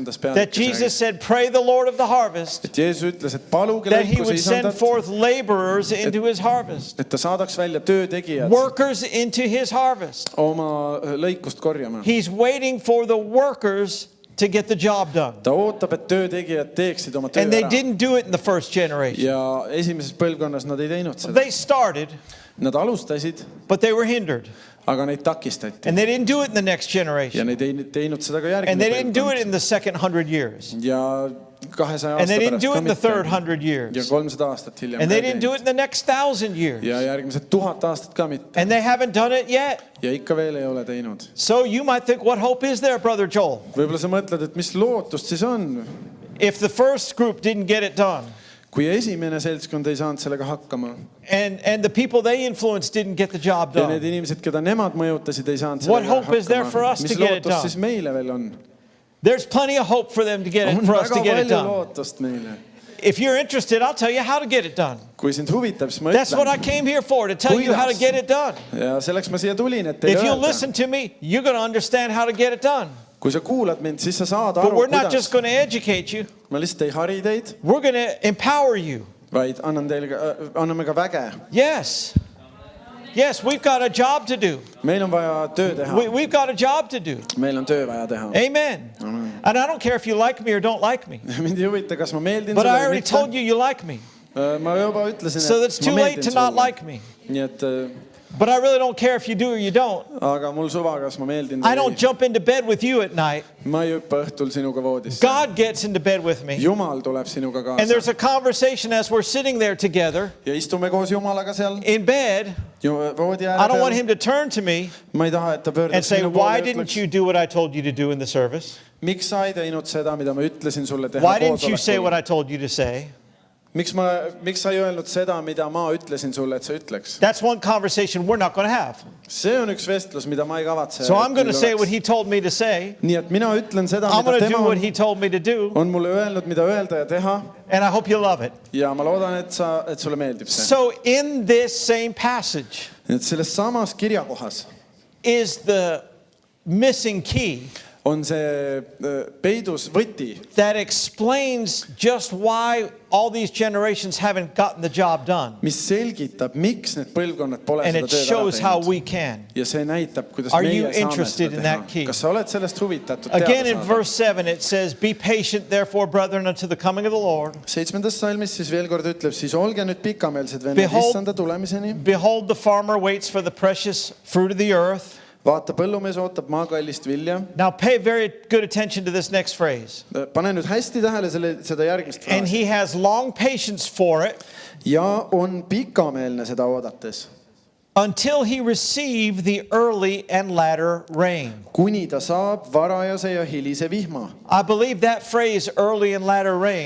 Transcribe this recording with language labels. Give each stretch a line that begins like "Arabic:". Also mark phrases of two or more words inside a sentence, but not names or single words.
English: that
Estonian: peatükis
English: Jesus said, Pray the Lord of the harvest
Estonian: et Jeesus ütles, et paluge
English: that he
Estonian: lõikuse
English: would send
Estonian: isandat,
English: forth laborers into his harvest,
Estonian: et ta saadaks välja töötegijad
English: workers into his harvest.
Estonian: oma lõikust korjama.
English: He's waiting for the workers to get the job done.
Estonian: Ta ootab, et töötegijad teeksid oma töö
English: And they
Estonian: ära.
English: didn't do it in the first generation.
Estonian: Ja esimeses põlvkonnas nad ei teinud seda.
English: They started,
Estonian: Nad alustasid,
English: but they were hindered.
Estonian: aga neid takistati.
English: And they didn't do it in the next
Estonian: Ja
English: generation.
Estonian: neid ei teinud seda ka
English: And they
Estonian: järgmine
English: didn't do it
Estonian: põlvkond.
English: in the second 100 years.
Estonian: Ja 200
English: And they
Estonian: aasta
English: didn't
Estonian: pärast
English: do
Estonian: ka
English: it in the third
Estonian: mitte. 100 Ja
English: years.
Estonian: 300 aastat hiljem
English: And
Estonian: ka
English: they
Estonian: ei
English: didn't do
Estonian: teinud.
English: it in the next 1,000 years.
Estonian: Ja järgmised 1000 aastat ka mitte.
English: And they haven't done it yet.
Estonian: Ja ikka veel ei ole teinud.
English: So you might think, what hope is there, Brother Joel?
Estonian: Võib-olla sa mõtled, et mis lootust siis on,
English: If the first group didn't get it done,
Estonian: kui esimene seltskond ei saanud sellega hakkama
English: and the people they influenced didn't get the job
Estonian: ja need
English: done.
Estonian: inimesed, keda nemad mõjutasid, ei saanud
English: What
Estonian: sellega
English: hope is there for
Estonian: hakkama.
English: us to
Estonian: Mis
English: get it
Estonian: lootust
English: done?
Estonian: siis meile veel on?
English: There's plenty of hope for them to get
Estonian: On
English: it, for us to
Estonian: väga
English: get it
Estonian: palju
English: done.
Estonian: lootust meile.
English: If you're interested, I'll tell you how to get it done.
Estonian: Kui sind huvitab, siis ma
English: That's what I
Estonian: ütlen.
English: came here for, to tell you how to
Estonian: Kuidas?
English: get it done.
Estonian: Ja selleks ma siia tulin, et
English: If
Estonian: teile
English: you
Estonian: öelda.
English: listen to me, you're going to understand how to get it done.
Estonian: Kui sa kuulad mind, siis sa saad
English: But
Estonian: aru,
English: we're not just
Estonian: kuidas.
English: going to educate you.
Estonian: Ma lihtsalt ei hari teid,
English: We're going to empower you.
Estonian: vaid anname ka väge.
English: Yes. Yes, we've got a job to do.
Estonian: Meil on vaja töö teha.
English: We've got a job to do.
Estonian: Meil on töö vaja teha.
English: Amen. And I don't care if you like me or don't like me.
Estonian: Mind ei huvita, kas ma meeldin
English: But
Estonian: sulle
English: I
Estonian: või
English: already told
Estonian: mitte.
English: you you like me.
Estonian: Ma juba ütlesin,
English: So it's
Estonian: et
English: too
Estonian: ma
English: late to
Estonian: meeldin
English: not
Estonian: sulle.
English: like me.
Estonian: Nii et
English: But I really don't care if you do or you don't.
Estonian: aga mul suva, kas ma meeldin
English: I don't jump into bed with you at night.
Estonian: ma ei hüppa õhtul sinuga voodisse.
English: God gets into bed with me.
Estonian: Jumal tuleb sinuga
English: And there's
Estonian: kaasa
English: a conversation as we're sitting there together
Estonian: ja istume koos Jumalaga seal
English: in bed.
Estonian: voodi
English: I don't want
Estonian: ääre
English: him to turn to me
Estonian: peal. Ma ei taha, et ta
English: and
Estonian: pöörduks
English: say,
Estonian: minu
English: why
Estonian: poole ja
English: didn't
Estonian: ütleks,
English: you do what I told you to do in the service?
Estonian: miks sa ei teinud seda, mida ma ütlesin sulle teha
English: Why didn't you say what
Estonian: koosolekul?
English: I told you to say?
Estonian: Miks sa ei öelnud seda, mida ma ütlesin sulle, et sa ütleks?
English: That's one conversation we're not going to have.
Estonian: See on üks vestlus, mida ma ei kavatse.
English: So I'm going to say what he told me to say.
Estonian: Nii et mina ütlen seda,
English: I'm
Estonian: mida
English: going to do
Estonian: tema
English: what he told me to do.
Estonian: on mulle öelnud, mida öelda ja teha.
English: And I hope you love it.
Estonian: Ja ma loodan, et sulle meeldib see.
English: So in this same passage
Estonian: Et selles samas kirjakohas
English: is the missing key
Estonian: on see peidus võti,
English: that explains just why all these generations haven't gotten the job done.
Estonian: mis selgitab, miks need põlvkonnad pole
English: And
Estonian: seda
English: it
Estonian: tööd ära
English: shows how
Estonian: teinud.
English: we can.
Estonian: Ja see näitab, kuidas
English: Are you
Estonian: meie saame
English: interested
Estonian: seda
English: in
Estonian: teha.
English: that key?
Estonian: Kas sa oled sellest huvitatud
English: Again
Estonian: teada
English: in
Estonian: saada?
English: verse 7 it says, be patient therefore brethren unto the coming of the Lord.
Estonian: 7. salmis siis veel kord ütleb, siis olge nüüd pikameelsed vennad
English: Behold-
Estonian: issanda tulemiseni.
English: Behold, the farmer waits for the precious fruit of the earth.
Estonian: Vaata, põllumees ootab maakallist vilja.
English: Now pay very good attention to this next phrase.
Estonian: Pane nüüd hästi tähele seda järgmist
English: And
Estonian: fraasi.
English: he has long patience for it
Estonian: Ja on pikameelne seda oodates,
English: until he receive the early and latter rain.
Estonian: kuni ta saab varajase ja hilise vihma.
English: I believe that phrase, early and latter rain,